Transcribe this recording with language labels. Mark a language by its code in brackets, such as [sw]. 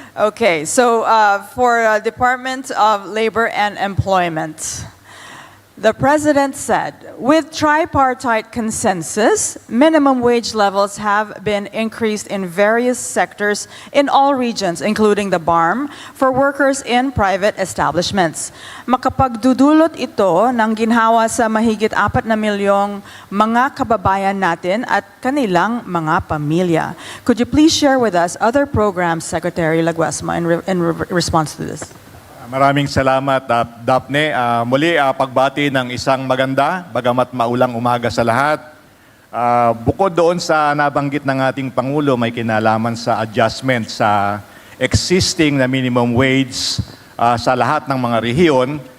[en] Okay, so for Department of Labor and Employment, the President said, with tripartite consensus, minimum wage levels have been increased in various sectors in all regions, including the BARM, for workers in private establishments. [tl] Makapagdudulot ito ng ginhawa sa mahigit 4 na milyong mga kababayan natin at kanilang mga pamilya. [en] Could you please share with us other programs, Secretary Laguesma, in response to this? [tl] Maraming salamat, Daphne. Muli, pagbati ng isang maganda, bagamat maulang umaga sa lahat. Bukod doon sa nabanggit ng ating Pangulo, may kinalaman sa adjustment sa existing na minimum wage sa lahat ng mga rehiyon.